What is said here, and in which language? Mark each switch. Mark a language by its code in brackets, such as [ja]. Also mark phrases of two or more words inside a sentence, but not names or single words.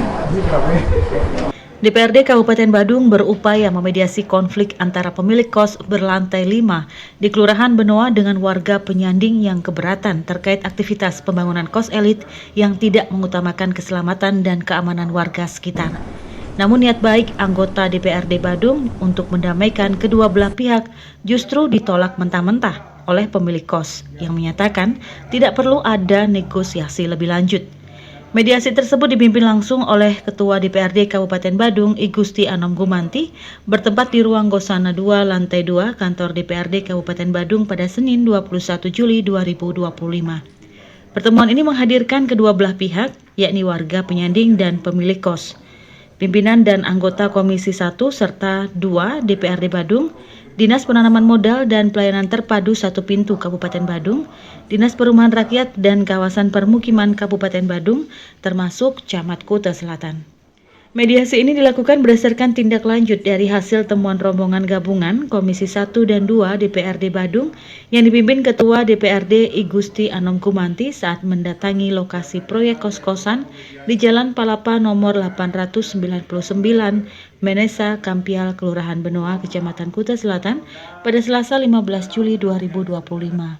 [id] DPRD Kabupaten Badung berupaya memediasi konflik antara pemilik kos berlantai 5 di Kelurahan Benoa dengan warga penyanding yang keberatan terkait aktivitas pembangunan kos elit yang tidak mengutamakan keselamatan dan keamanan warga sekitar. Namun niat baik anggota DPRD Badung untuk mendamaikan kedua belah pihak justru ditolak mentah-mentah oleh pemilik kos yang menyatakan tidak perlu ada negosiasi lebih lanjut. Mediasi tersebut dipimpin langsung oleh Ketua DPRD Kabupaten Badung, I Gusti Anom Gumanti, bertempat di ruang Gosana 2, lantai 2, kantor DPRD Kabupaten Badung pada Senin 21 Juli 2025. Pertemuan ini menghadirkan kedua belah pihak, yakni warga penyanding dan pemilik kos. Pimpinan dan anggota Komisi 1 serta 2 DPRD Badung, Dinas Penanaman Modal dan Pelayanan Terpadu Satu Pintu Kabupaten Badung, Dinas Perumahan Rakyat dan Kawasan Permukiman Kabupaten Badung, termasuk Camat Kuta Selatan. Mediasi ini dilakukan berdasarkan tindak lanjut dari hasil temuan rombongan gabungan Komisi 1 dan 2 DPRD Badung yang dipimpin Ketua DPRD I Gusti Anom Gumanti saat mendatangi lokasi proyek kos-kosan di Jalan Palapa nomor 899 Menesa, Kampial, Kelurahan Benoa, Kecamatan Kuta Selatan pada Selasa 15 Juli 2025.